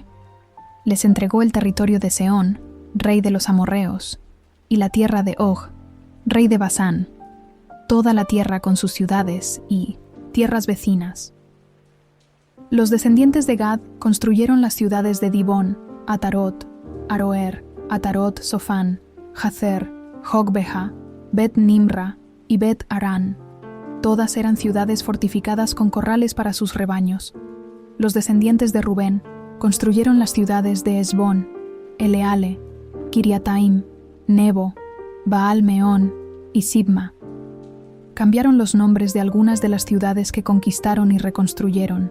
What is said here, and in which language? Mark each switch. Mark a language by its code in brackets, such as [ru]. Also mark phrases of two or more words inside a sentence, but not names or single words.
[es] Les entregó el territorio de Sehón, rey de los amorreos, y la tierra de Og, rey de Basán, toda la tierra con sus ciudades y tierras vecinas. Los descendientes de Gad construyeron las ciudades de Dibón, Atarot, Aroer, Atarot Sofán, Jazer, Jogbeja, Bet Nimra y Bet Arán. Todas eran ciudades fortificadas con corrales para sus rebaños. Los descendientes de Rubén construyeron las ciudades de Esbón, Eleale, Kiriataim, Nebo, Baal-Meón y Sibma. Cambiaron los nombres de algunas de las ciudades que conquistaron y reconstruyeron.